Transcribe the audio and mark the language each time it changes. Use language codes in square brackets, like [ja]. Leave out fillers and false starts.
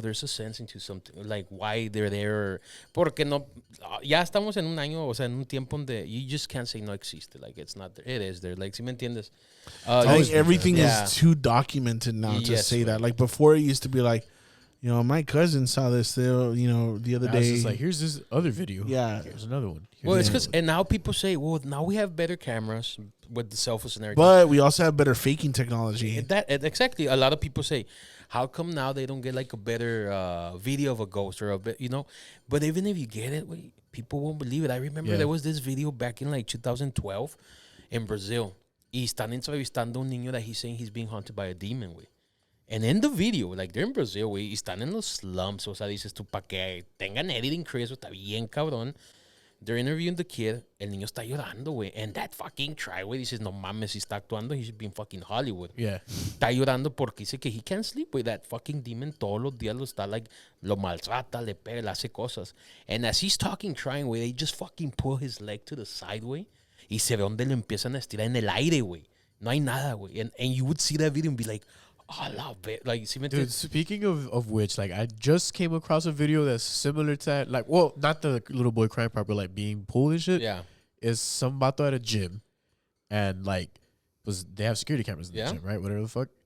[en] There's a sense into something, like why they're there. [es] Porque no, ya estamos en un año, o sea, en un tiempo donde [en] you just can't say [es] no existe. [en] Like, it's not there. It is there. [es] Like, si me entiendes? [en] I think everything Yeah. is too documented now to Yes, say right. that. Like, before, it used to be like, my cousin saw this, the other Now it's day. just like, here's this other video. Yeah. Here's another one. Well, it's Here's because, and now people say, well, now we have better cameras with the cell phones and everything. But we also have better faking technology. Exactly. A lot of people say, how come now they don't get like a better video of a ghost or a bit, But even if you get it, people won't believe it. I remember Yeah. there was this video back in like 2012 in Brazil. [es] Y están entrevistando a un niño [en] that he's saying he's being haunted by a demon, güey. And in the video, like, they're in Brazil, [es] güey, y están en los slums. O sea, dices tú, para que tengan editing crew, eso está bien cabrón. [en] They're interviewing the kid. [es] El niño está llorando, güey. [en] And that fucking try, güey, [es] dices, no mames, si está actuando, [en] he should be in fucking Hollywood. Yeah. [es] Está llorando porque dice que [en] he can't sleep, [es] güey. [en] That fucking demon [es] todos los días lo está, like, lo maltrata, le pega, le hace cosas. [en] And as he's talking, crying, güey, they just fucking pull his leg to the side, güey. [es] Y se ve donde lo empiezan a estirar en el aire, güey. No hay nada, güey. [en] And you would see that video and be like, oh, I love it. Like, see me Dude, speaking of which, like, I just came across a video that's similar to that. Like, well, not the little boy crying part, but like being pulled and shit. Yeah. Is some vato at a gym, and like, they have security cameras in the gym, right? Whatever the fuck.